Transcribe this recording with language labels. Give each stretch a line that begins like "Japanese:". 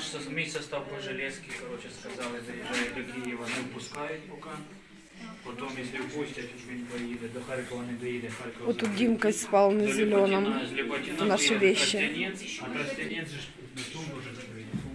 Ukrainian: Мій состав по Железки, короче, сказали, заїжджає до Києва, не впускають поки. Потім, якщо впустять, він поїде. До Харкова не доїде.
Russian: Вот тут Димка спал на зеленом. Наши вещи.
Ukrainian: А Тростянець же на тумбу вже закрили.